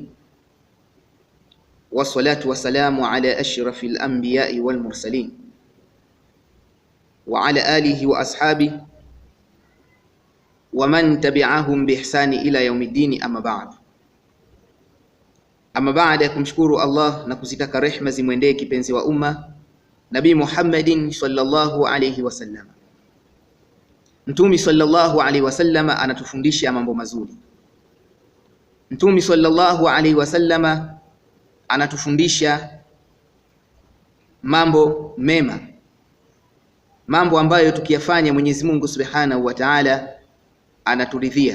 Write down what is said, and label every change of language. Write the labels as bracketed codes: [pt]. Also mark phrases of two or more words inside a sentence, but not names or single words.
[ar] والصلاة والسلام على أشرف الأنبياء والمرسلين وعلى آله وأصحابه ومن تبعهم بإحسان إلى يوم الدين، أما بعد. [sw] Amma baada ya kumshukuru Allah na kuzitaka rehma zimwendee kipenzi wa umma Nabii Muhammadin [ar] صلى الله عليه وسلم. [sw] Mtume [ar] صلى الله عليه وسلم [sw] anatufundisha mambo mazuri. Mtume [ar] صلى الله عليه وسلم [sw] anatufundisha mambo mema, mambo ambayo tukiyafanya Mwenyezi Mungu [ar] سبحانه وتعالى [sw] anaturidhia.